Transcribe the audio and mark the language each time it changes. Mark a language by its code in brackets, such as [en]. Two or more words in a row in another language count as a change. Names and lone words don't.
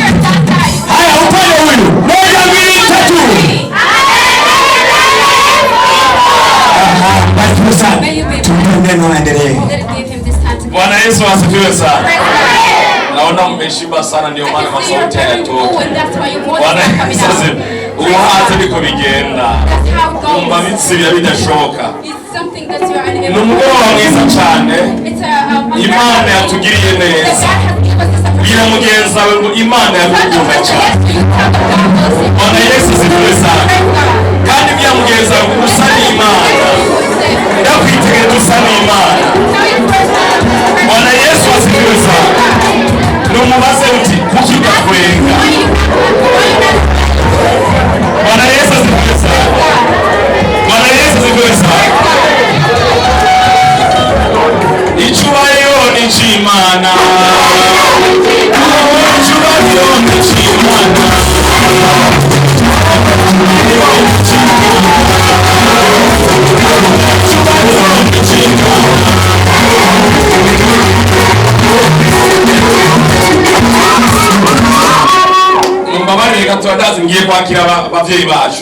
[sw] Haya upande huyu. 1, 2, 3. Basi sana. Neno endelee. Bwana Yesu asifiwe sana. Naona mmeshiba sana ndio maana masauti hayatoki. Bwana Yesu asifiwe. [rn] Uhaze biko bigenda. Umva bitsibya bidashoka. Numugoroba mwiza cyane. Imana yatugiriye neza. Bwira mugenzi wawe ngo Imana yagukunda cyane. [sw] Bwana Yesu asifiwe sana. [rn] Kandi bwira mugenzi wawe ngo usa n'Imana. Ndakwitegeka usa n'Imana. [sw] Bwana Yesu asifiwe sana. [rn] Numubaze uti kuki udakwenga? [sw] Bwana Yesu asifiwe sana. Bwana Yesu asifiwe sana. [rn] Icyubahiro ni cy'Imana. Icyubahiro ni cy'Imana. Mumbabarire gato ndazi ngiye kwakira abavyeyi bacu.